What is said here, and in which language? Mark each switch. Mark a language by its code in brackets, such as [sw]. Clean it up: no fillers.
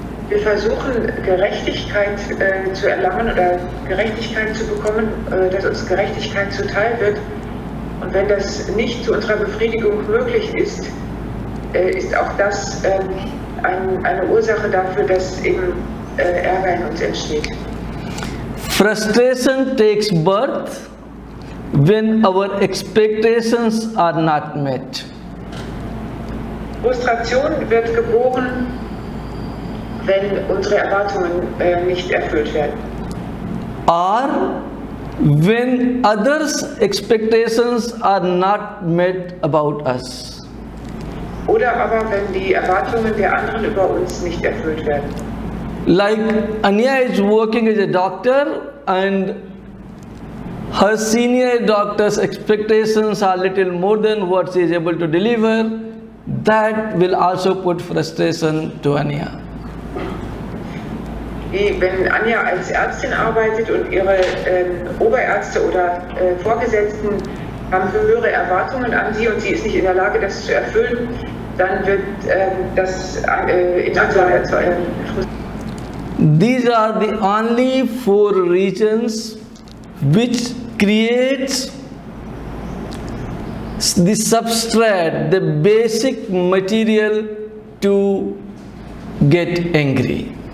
[de] Wir versuchen Gerechtigkeit zu erlangen oder Gerechtigkeit zu bekommen, dass uns Gerechtigkeit zuteil wird. Und wenn das nicht zu unserer Befriedigung möglich ist, ist auch das eine Ursache dafür, dass eben Ärger in uns entsteht. [en] Frustration takes birth when our expectations are not met. [de] Frustration wird geboren, wenn unsere Erwartungen nicht erfüllt werden. [en] Or when others' expectations are not met about us. [de] Oder aber wenn die Erwartungen der anderen über uns nicht erfüllt werden. [en] Like Anya is working as a doctor and her senior doctor's expectations are little more than what she is able to deliver. That will also put frustration to Anya. [de] Wenn Anja als Ärztin arbeitet und ihre Oberärzte oder Vorgesetzten haben höhere Erwartungen an sie und sie ist nicht in der Lage, das zu erfüllen, dann wird das in Anja erzeugen. [en] These are the only 4 regions which creates the substrate, the basic material to get angry.